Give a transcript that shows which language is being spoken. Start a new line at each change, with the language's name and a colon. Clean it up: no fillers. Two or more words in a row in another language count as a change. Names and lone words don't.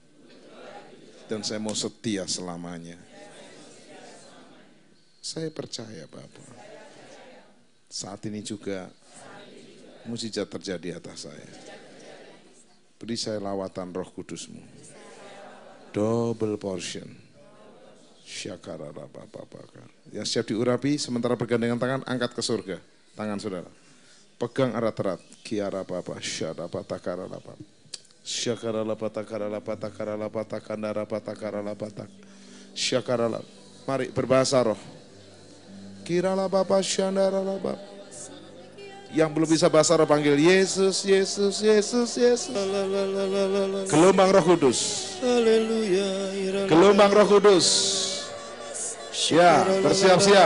Indonesian: Dan saya mau setia selamanya. Saya percaya Bapa, saat ini juga mujizat terjadi atas saya. Beri saya lawatan Roh Kudus-Mu,
English: double portion. Syakara Bapa.
Indonesian: Yang siap diurapi sementara bergandengan tangan, angkat ke surga tangan saudara. Pegang erat-erat. Kiara Bapa, syada patakara lapa. Syakara lapa takara lapa takara lapa takandara patakara lapa tak. Syakara lapa. Mari berbahasa roh. Kira la Bapa syandara lapa. Yang belum bisa bahasa roh panggil Yesus, Yesus, Yesus, Yesus. Gelombang Roh Kudus. Gelombang Roh Kudus. Ya, bersiap-siap.